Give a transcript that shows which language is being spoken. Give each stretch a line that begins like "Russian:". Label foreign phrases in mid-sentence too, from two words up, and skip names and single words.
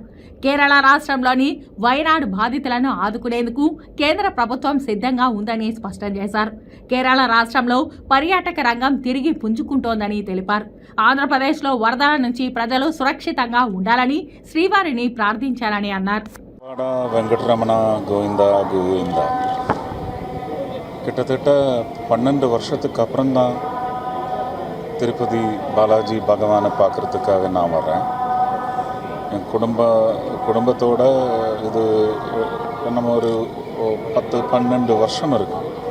Telugu: కేరళ రాష్ట్రంలోని వయనాడు బాధితులను ఆదుకునేందుకు కేంద్ర ప్రభుత్వం సిద్ధంగా ఉందని స్పష్టం చేశారు. కేరళ రాష్ట్రంలో పర్యాటక రంగం తిరిగి పుంజుకుంటోందని తెలిపారు. ఆంధ్రప్రదేశ్లో వరదల నుంచి ప్రజలు సురక్షితంగా ఉండాలని శ్రీవారిని ప్రార్థించారని అన్నారు. వెంకటరమణ గోవింద గోవింద.
Tamil: கிட்டத்தட்ட 12 வருஷத்துக்கு அப்புறம் தான் திருப்பதி பாலாஜி பகவானை பார்க்குறதுக்காக நான் வரேன். என் குடும்பத்தோட இது நம்ம ஒரு 10-12 வருஷம் இருக்கும்.